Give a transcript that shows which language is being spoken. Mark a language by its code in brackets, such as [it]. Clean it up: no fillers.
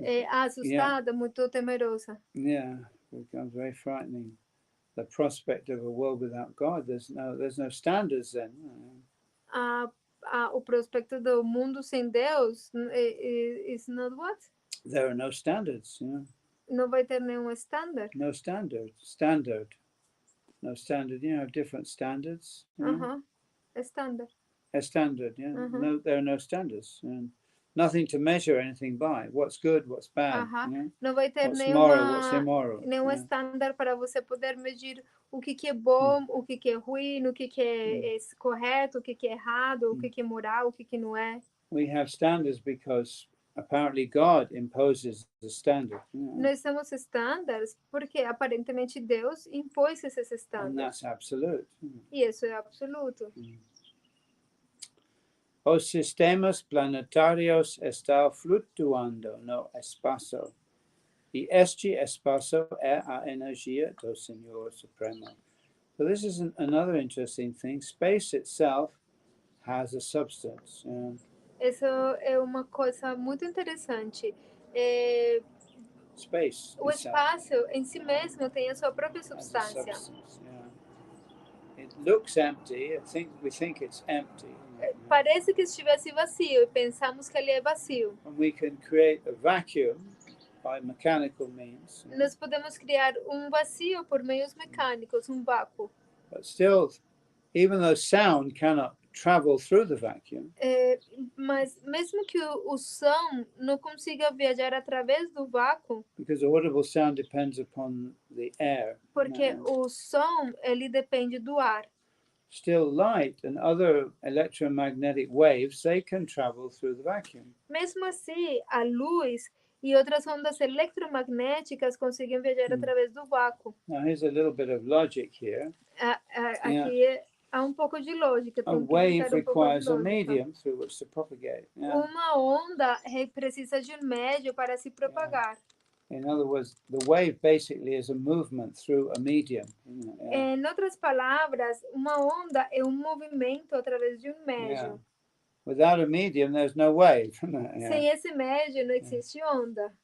[pt] Assustada, muito temerosa. [en] Yeah, it becomes very frightening. The prospect of a world without God, there's no standards then. [pt] O prospecto do mundo sem Deus [en] is not what? There are no standards. [pt] Não vai ter nenhum standard. [en] No standard. No standard. You have different standards. Standard. A standard, yeah. No, there are no standards. And nothing to measure anything by. What's good, what's bad. You know? [pt] Não vai ter [en] what's moral, what's immoral. [pt] nenhum estándar para você poder medir o que é bom, o que é ruim, o que é correto, o que é errado, o que é moral, o que não é. [en] We have standards because apparently God imposes the standard. [pt] Nós temos estándares porque aparentemente Deus impôs esses [en] And [pt] estándares. [en] that's absolute. [pt] E isso é absoluto. Os sistemas planetários estão flutuando no espaço. E este espaço é a energia do Senhor Supremo. [en] So this is another interesting thing. Space itself has a substance. [pt] Isso é uma coisa muito interessante. [en] Space. [pt] O espaço em si mesmo tem a sua própria substância. [en] It looks empty. We think it's empty. [pt] Parece que estivesse vazio e pensamos que ele é vazio. [en] And we can create a vacuum by mechanical means. [pt] Nós podemos criar vazio por meios mecânicos, vácuo. [en] But still, even though sound cannot travel through the vacuum, [pt] mas mesmo que o som não consiga viajar através do vácuo, [en] because audible sound depends upon the air. [pt] Porque o som ele depende do ar. [en] Still, light and other electromagnetic waves, they can travel through the vacuum. [pt] Mesmo assim, a luz e outras ondas eletromagnéticas conseguem viajar através do vácuo. [en] Now, here's a little bit of logic here. [pt] Aqui há pouco de lógica. [en] A wave requires a medium through which to propagate. [pt] Uma onda precisa de médio para se propagar. [en] In other words, the wave basically is a movement through a medium. [pt] Em outras palavras, uma onda é movimento através de médio. [en] Without a medium, there's no wave. [pt] Sem esse médio, não existe onda.